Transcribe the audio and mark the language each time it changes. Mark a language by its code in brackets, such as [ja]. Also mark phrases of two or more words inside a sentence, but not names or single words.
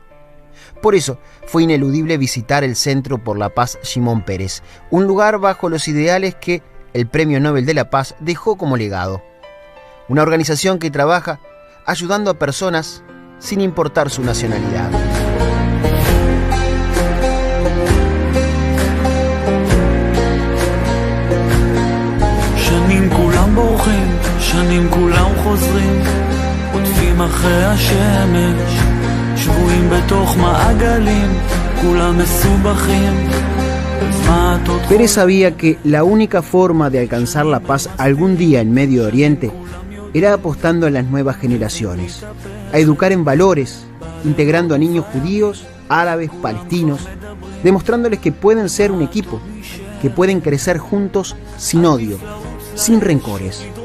[es] Por eso fue ineludible visitar el Centro por la Paz Shimon Peres, un lugar bajo los ideales que el Premio Nobel de la Paz dejó como legado. Una organización que trabaja ayudando a personas sin importar su nacionalidad. [he] שנים כולם בורחים, שנים כולם חוזרים, עוטפים אחרי השמש, שבויים בתוך מעגלים, כולם מסובכים. [es] Pérez sabía que la única forma de alcanzar la paz algún día en Medio Oriente era apostando a las nuevas generaciones, a educar en valores, integrando a niños judíos, árabes, palestinos, demostrándoles que pueden ser un equipo, que pueden crecer juntos sin odio, sin rencores.